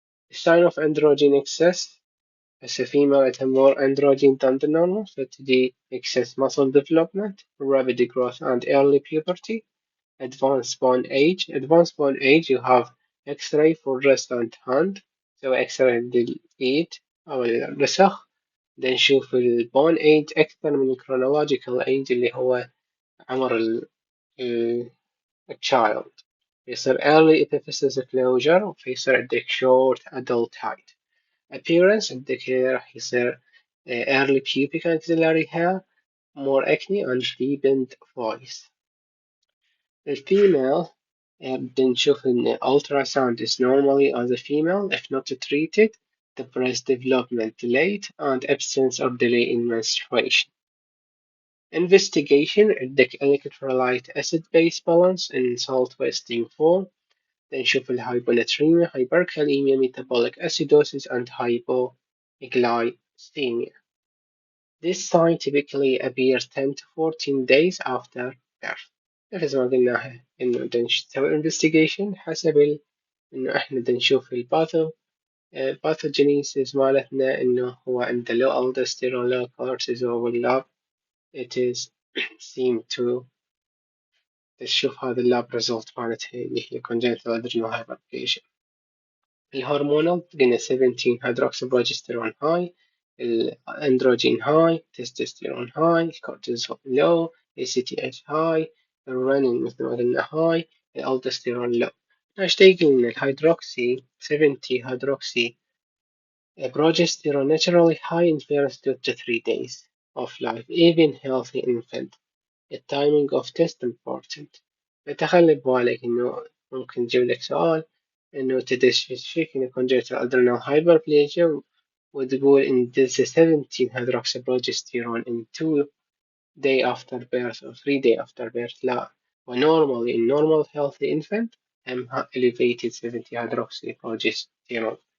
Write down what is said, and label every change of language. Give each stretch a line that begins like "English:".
English: The sign of androgen excess as a female at a more androgen than the normal, so the excess muscle development, rapid growth and early puberty, advanced bone age. Advanced bone age you have X-ray for wrist and hand, so X-ray
Arabic: للإيد أو الرسخ. then نشوف البون age أكثر من chronological age اللي هو عمر child. يصير early epiphysis closure وفيصير عندك
English: short adult height. appearance
Arabic: عندك راح يصير
English: early pubic axillary hair, more acne and deepened voice.
Arabic: الفيميل بنشوف إن
English: ultrasound is normally as a female if not treated, the breast development delayed and absence or delay in menstruation. Investigation عندك electrolyte acid base balance in salt wasting form
Arabic: نشوف الهايبوناتريميا
English: hyperkalemia metabolic acidosis and hypoglycemia. This sign typically appears 10 to 14 days after birth.
Arabic: نفس ما قلناها إنه نسوي investigation حسب إنه إحنا نشوف pathogenesis مالتنا إنه هو عنده
English: low aldosterone low cortisol
Arabic: واللاب
English: it is seem to
Arabic: تشوف هذا اللاب result مالتها اللي هي congenital adrenal hyperplasia. الهرمونال قلنا 17 hydroxyprogesterone high الاندروجين هاي تستوستيرون هاي الكورتيزول لو ACTH هاي الرنين مثل ما قلنا هاي الالدوستيرون لو. ايش قلنا الهيدروكسي
English: 70 hydroxy progesterone naturally high in first 2 to 3 days of life even healthy infant. The timing of test important.
Arabic: فتخلي ببالك إنه ممكن تجيب لك سؤال إنه تدشيك
English: إنه congenital adrenal hyperplasia وتقول إن this is 17 hydroxyprogesterone in 2 day after birth or 3 day after birth لا وnormally in normal healthy infant هم elevated 70 hydroxyprogesterone.